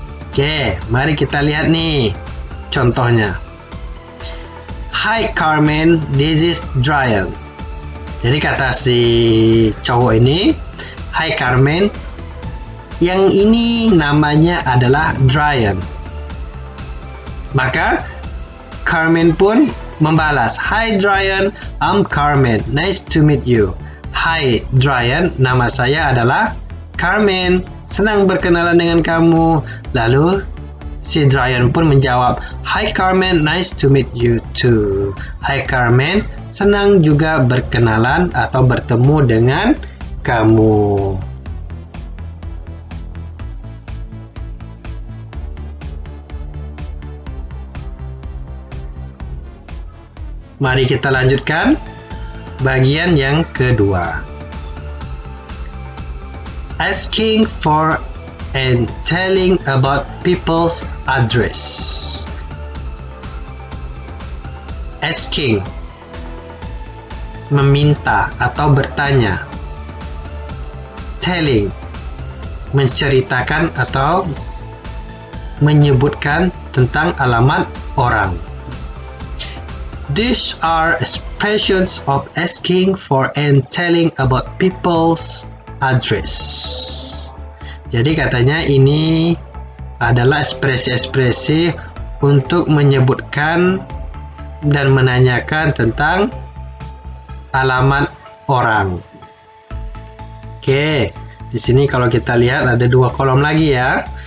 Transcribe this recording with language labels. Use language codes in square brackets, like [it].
[id] Oke, mari kita lihat nih contohnya. [en] Hi Carmen, this is Drian. [id] Jadi kata si cowok ini, Hi Carmen, yang ini namanya adalah Drian. Maka Carmen pun membalas, [en] Hi Drian, I'm Carmen, nice to meet you. [id] Hai Drian, nama saya adalah Carmen, senang berkenalan dengan kamu. Lalu si Drian pun menjawab, [en] Hi Carmen, nice to meet you too. [id] Hai Carmen, senang juga berkenalan atau bertemu dengan kamu. Mari kita lanjutkan bagian yang kedua. [en] Asking for and telling about people's address. [id] Asking, meminta atau bertanya. Telling, menceritakan atau menyebutkan tentang alamat orang. [en] These are expressions of asking for and telling about people's address. [id] Jadi katanya ini adalah ekspresi-ekspresi untuk menyebutkan dan menanyakan tentang alamat orang. Oke, di sini kalau kita lihat ada dua kolom lagi ya.